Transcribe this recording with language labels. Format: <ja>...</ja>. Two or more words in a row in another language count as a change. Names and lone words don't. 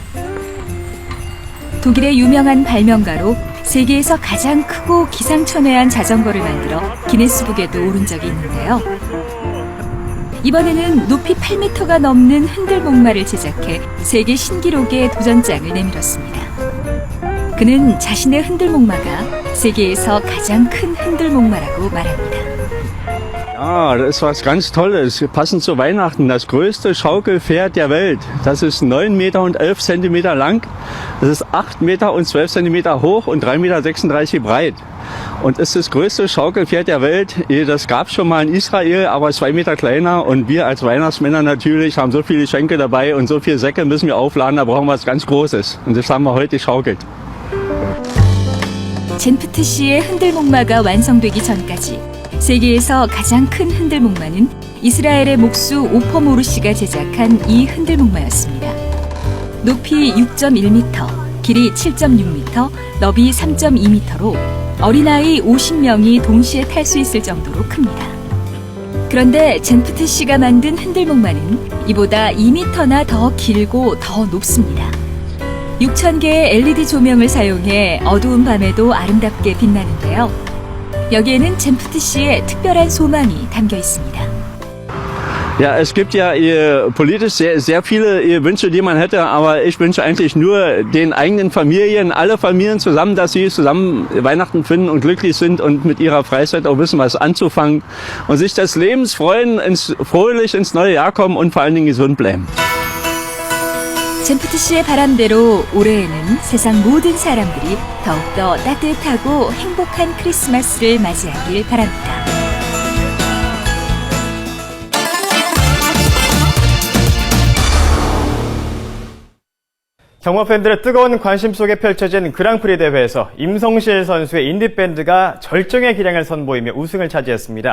<ko>독일의 유명한 발명가로 세계에서 가장 크고 기상천외한 자전거를 만들어 기네스북에도 오른 적이 있는데요. 이번에는 높이 8m가 넘는 흔들목마를 제작해 세계 신기록에 도전장을 내밀었습니다. 그는 자신의 흔들목마가 세계에서 가장 큰 흔들목마라고 말합니다.</ko> <de>Ja, das ist was ganz Tolles. Passend zu Weihnachten, das größte Schaukelpferd der Welt. Das ist 9 Meter und 11 Zentimeter lang. Das ist 8 Meter und 12 Zentimeter hoch und 3,36 Meter breit. Und ist das größte Schaukelpferd der Welt. Das gab es schon mal in Israel, aber 2 Meter kleiner. Und wir als Weihnachtsmänner natürlich haben so viele Geschenke dabei und so viele Säcke müssen wir aufladen. Da brauchen wir was ganz Großes. Und das haben wir heute geschaukelt.</de> <ko>젠프트 씨의 흔들목마가 완성되기 전까지 세계에서 가장 큰 흔들목마는 이스라엘의 목수 오퍼모르 씨가 제작한 이 흔들목마였습니다. 높이 6.1m, 길이 7.6m, 너비 3.2m로 어린아이 50명이 동시에 탈 수 있을 정도로 큽니다. 그런데 젠프트 씨가 만든 흔들목마는 이보다 2m나 더 길고 더 높습니다. 6,000개의 LED 조명을 사용해 어두운 밤에도 아름답게 빛나는데요. 여기에는 젠프트 씨의 특별한 소망이 담겨 있습니다. Ja, es gibt ja politisch sehr viele Wünsche, die man hätte, aber ich wünsche eigentlich nur den eigenen Familien, alle Familien zusammen, dass sie zusammen Weihnachten finden und glücklich sind und mit ihrer Freizeit auch wissen, was anzufangen und sich des Lebens freuen, fröhlich ins neue Jahr kommen und vor allen Dingen gesund bleiben. 젠프트 씨의 바람대로 올해에는 세상 모든 사람들이 더욱더 따뜻하고 행복한 크리스마스를 맞이하길 바랍니다. 경마 팬들의 뜨거운 관심 속에 펼쳐진 그랑프리 대회에서 임성실 선수의 인디밴드가 절정의 기량을 선보이며 우승을 차지했습니다.</ko>